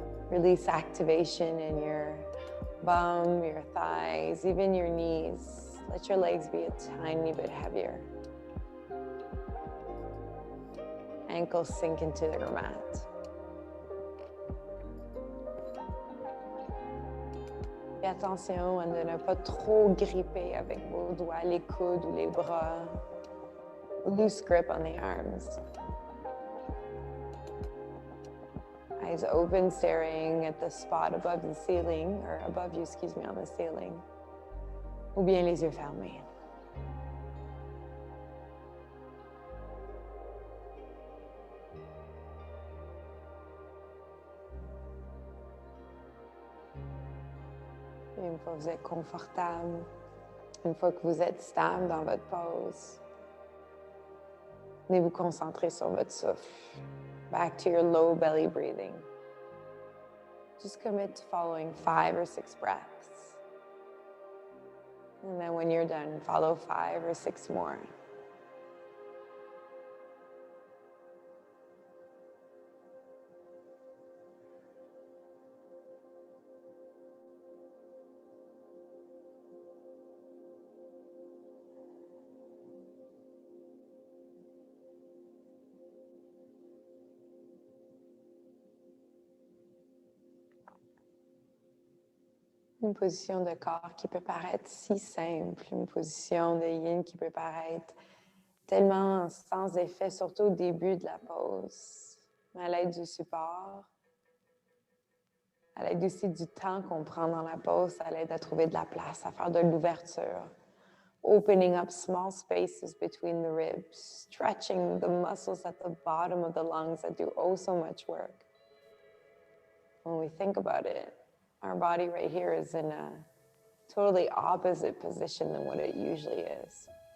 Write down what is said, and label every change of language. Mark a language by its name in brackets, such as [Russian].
[English] Release activation in your bum, your thighs, even your knees. Let your legs be a tiny bit heavier. Ankles sink into your mat. [French] Fais attention à ne pas trop gripper avec vos doigts, les coudes ou les bras. [English] Loose grip on the arms. Eyes open, staring at the spot above the ceiling, or above you, excuse me, on the ceiling. [French] Ou bien les yeux fermés. Une fois que vous êtes confortable, une fois que vous êtes stable dans votre pose, venez vous concentrer sur votre souffle. [English] Back to your low belly breathing. Just commit to following 5 or 6 breaths. And then when you're done, follow 5 or 6 more. [French] Une position de corps qui peut paraître si simple, une position de yin qui peut paraître tellement sans effet, surtout au début de la pose. Mais à l'aide du support, à l'aide aussi du temps qu'on prend dans la pause, ça l'aide à trouver de la place, à faire de l'ouverture. [English] Opening up small spaces between the ribs, stretching the muscles at the bottom of the lungs that do oh so much work. When we think about it, our body right here is in a totally opposite position than what it usually is.